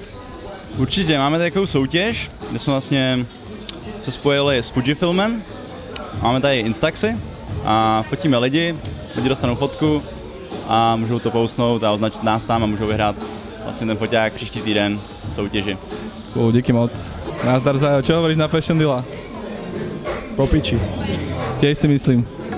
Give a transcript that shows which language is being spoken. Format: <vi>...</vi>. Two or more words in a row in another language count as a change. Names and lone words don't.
<cs>Určitě, máme takovou soutěž, kde jsme vlastně se spojili s Fujifilmem. Máme tady Instaxy a fotíme lidi dostanou fotku a můžou to postnout a označit nás tam a můžou vyhrát vlastně ten foťák příští týden v soutěži. Díky moc. Nazdar Zajo,</cs> <sk>čo hovoríš na Fashion Deal? Po piči. Tiež si myslím.</sk>